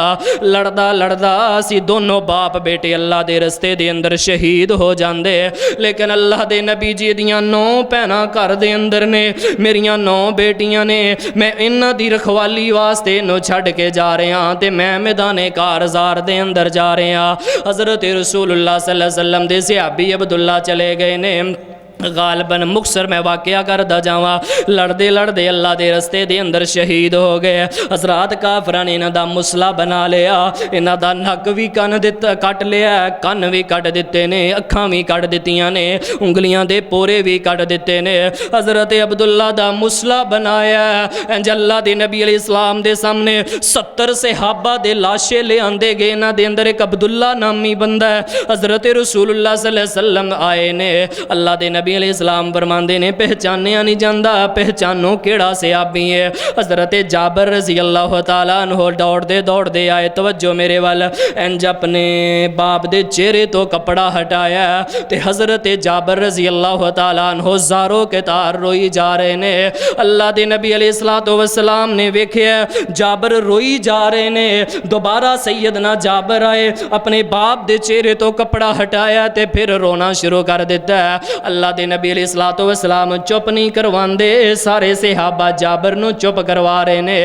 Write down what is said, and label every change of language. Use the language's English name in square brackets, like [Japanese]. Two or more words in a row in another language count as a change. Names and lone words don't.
[Punjabi] لڑدا لڑدا اسیں دونوں باپ بیٹے اللہ دے رستے دے اندر شہید ہو جاندے. لیکن اللہ دے نبی جی دیاں 9 بھیناں گھر دے اندر نیں، میریاں 9 دھیاں نیں، میں انہاں دی رکھوالی واسطے اینوں چھڈ کے جا رہیا تے میں میدان کارزار دے اندر جا رہیا. حضرت رسول اللہ [Arabic] صلى الله عليه وسلم [Punjabi] دے صحابی عبداللہ چلے گئے نیں. غالباً مختصر میں واقعہ کردا جاواں، لڑدے لڑدے اللہ دے رستے دے اندر شہید ہو گئے. حضرات کافراں نے انہاں دا مثلہ بنا لیا، انہاں دا نک بھی کٹ لیا، کن بھی کٹ دتے نیں، اکھاں بھی کٹ دتیاں نیں، انگلیاں دے پورے بھی کٹ دتے نیں. حضرت عبداللہ دا مثلہ بنایا۔ انج اللہ دے نبی علیہ السلام دے سامنے 70 صحابہ دے لاشے لے آندے گئے. انہاں دے اندر اک عبداللہ نامی بندہ ہے. حضرت رسول اللہ [Arabic] صلى الله عليه وسلم [Punjabi] آئے نیں. اللہ دے نبی علیہ السلام فرماندے نیں پہچانیا نہیں جاتا، پہچانو کیہڑا صحابی ہے. حضرت جابر [Arabic] رضي الله تعالى عنه [Punjabi] دوڑتے دوڑتے آئے. توجہ میرے ول، انج اپنے باپ دے چہرے توں کپڑا ہٹایا تے حضرت جابر [Arabic] رضي الله تعالى عنه [Punjabi] زار و قطار روئی جا رہے نیں. اللہ دے نبی [Arabic] عليه الصلاة والسلام [Punjabi] نے ویکھیا جابر روئی جا رہے نیں. دوبارہ سیدنا جابر آئے، اپنے باپ دے چہرے توں کپڑا ہٹایا تے فیر رونا شروع کر دتا. اللہ دے نبی [Arabic] عليه الصلاة والسلام [Punjabi] چپ نہیں کرواندے، سارے صحابہ جابر نوں چپ کروا رہے نیں.